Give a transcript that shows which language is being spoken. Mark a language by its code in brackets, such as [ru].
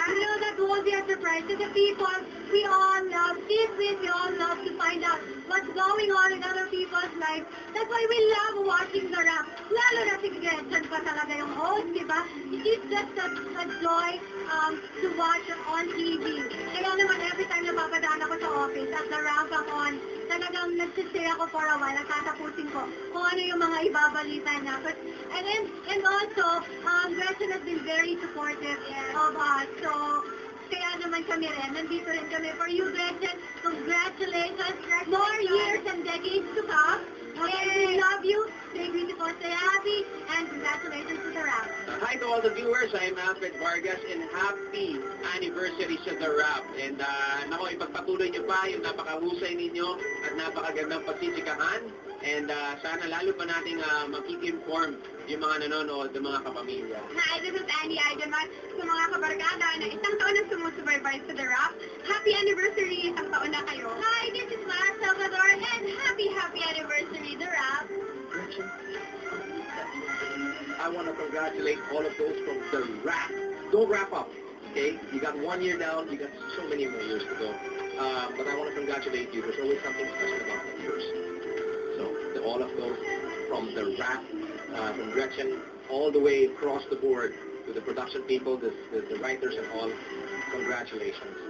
[en] You know, that won't be a surprise to the people. We all love secrets. We all love to find out what's going on in other people's lives. That's why we love watching the rap. [tl] Lalo na si Gretchen pa talaga yung host, diba? [en] It's just a joy to watch on TV. [tl] Kaya naman, [en] every time [tl] napapadaan ako sa office at the rap ako on, talagang nagsistay ako [en] for a while, [tl] natatapusin ko kung ano yung mga ibabalita niya. [en] And also, Gretchen has been very supportive of us. [tl] So, kaya naman kami rin, nandito rin kami [en] for you, [tl] Gretchen. [en] Congratulations. More years and decades to come. And we love you. Stay beautiful, stay happy, and congratulations to the rap. Hi to all the viewers. I'm Alfred Vargas, and happy anniversary sa The Rap. [tl] And nako, ipagpatuloy niyo pa yung napakahusay ninyo at napakagandang pagsisikahan. And sana lalo pa nating makik-inform yung mga nanonood, yung mga kapamilya. [en] Hi, this is [tl] Annie Aideman sa mga kabarkada na isang taon na sumusubaybay sa The Rap. [en] Happy anniversary, [tl] isang taon na kayo. [en] Hi, this is Mara Salvador, and happy anniversary, The Rap. Gretchen, I want to congratulate all of those from The Rap. Don't wrap up, okay? You got 1 year down, you got so many more years to go. But I want to congratulate you. There's always something special about the years. So, to all of those from The Rap, from Gretchen, all the way across the board, to the production people, the writers and all, congratulations.